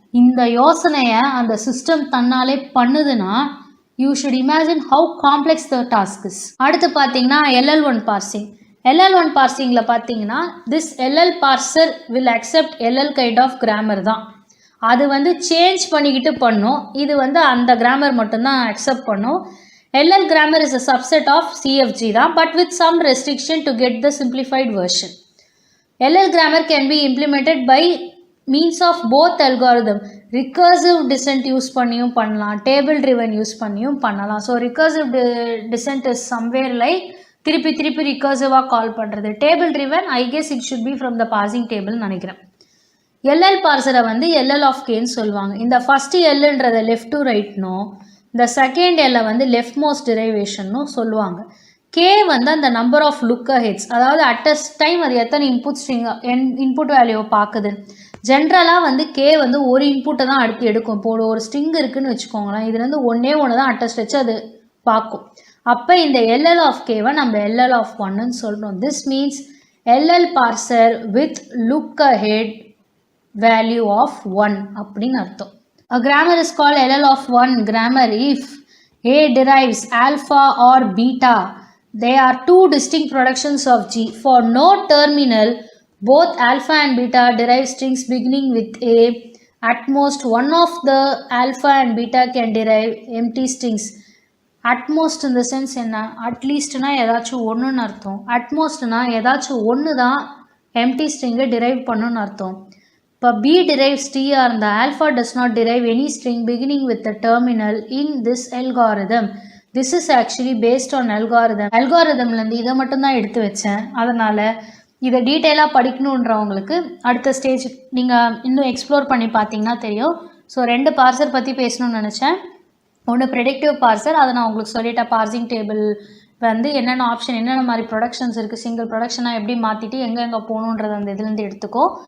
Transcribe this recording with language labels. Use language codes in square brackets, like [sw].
[ta] இந்த யோசனையை அந்த சிஸ்டம் தன்னாலே பண்ணுதுன்னா [en] You should imagine how complex the task is. [ta] அடுத்து பார்த்தீங்கன்னா LL1 பார்சிங். LL1 பார்சிங்கில் பார்த்தீங்கன்னா [en] this LL parser will accept LL kind of grammar [ta] தான். அது வந்து சேஞ்ச் பண்ணிக்கிட்டு பண்ணும். இது வந்து அந்த கிராமர் மட்டும்தான் அக்செப்ட் பண்ணும். [en] LL grammar is a subset of CFG தான், but with some restriction to get the simplified version. LL grammar can be implemented by means of both algorithm. [ta] Recursive descent use பண்ணியும் பண்ணலாம், table driven use பண்ணியும் பண்ணலாம். [en] so recursive descent is somewhere like [ta] திருப்பி ரிகர்சிவாக கால் பண்ணுறது. [en] table driven I guess it should be from the parsing table [ta] நினைக்கிறேன். LL பார்சரை வந்து LL of Kன்னு சொல்லுவாங்க. இந்த ஃபஸ்ட்டு Lன்றதை லெஃப்ட் டு ரைட்னும் இந்த செகண்ட் L வந்து லெஃப்ட் மோஸ்ட் டிரைவேஷன்னும் சொல்லுவாங்க. K வந்து அந்த நம்பர் ஆஃப் லுக்கர் ஹெட்ஸ், அதாவது [en] at a time [ta] அது எத்தனை இன்புட் வேல்யூவை பார்க்குது. ஜென்ரலாக வந்து K வந்து ஒரு இன்புட்டை தான் அடுத்து எடுக்கும். இப்போ ஒரு ஸ்ட்ரிங் இருக்குதுன்னு வச்சுக்கோங்களேன், இதுலேருந்து ஒன்று தான் [en] at a stretch [ta] அது பார்க்கும். அப்போ இந்த LL of Kவை நம்ம LL of 1ன்னு சொல்கிறோம். [en] this means LL parser with lookahead value of 1 [ta] அப்படின்னு அர்த்தம். [en] A grammar is called LL of 1 grammar if A derives alpha or beta. They are two distinct productions of G. For no terminal, both alpha and beta derive strings beginning with A. At most, one of the alpha and beta can derive empty strings. At most in the sense [ta] என்ன, அட்லீஸ்ட்னா ஏதாச்சும் ஒன்றுன்னு அர்த்தம். அட்மோஸ்ட்னா ஏதாச்சும் ஒன்று தான் empty ஸ்ட்ரிங்கை drive பண்ணுன்னு அர்த்தம். இப்போ [en] B derives T or the alpha does not derive any string beginning with the terminal in this algorithm. This is actually based on algorithm. [ta] Algorithmலேருந்து இதை மட்டும்தான் எடுத்து வச்சேன். அதனால் இதை டீட்டெயிலாக படிக்கணுன்றவங்களுக்கு அடுத்த ஸ்டேஜ் நீங்கள் இன்னும் எக்ஸ்ப்ளோர் பண்ணி பார்த்தீங்கன்னா தெரியும். ஸோ 2 பார்சர் பற்றி பேசணும்னு நினச்சேன். ஒன்று ப்ரெடிக்டிவ் பார்சர், அதை நான் உங்களுக்கு சொல்லிட்டேன். பார்சிங் டேபிள் வந்து என்னென்ன ஆப்ஷன், என்னென்ன மாதிரி ப்ரொடக்ஷன்ஸ் இருக்குது, சிங்கிள் ப்ரொடக்ஷனாக எப்படி மாற்றிட்டு எங்கே போகணுன்றது அந்த இதுலேருந்து எடுத்துக்கோ.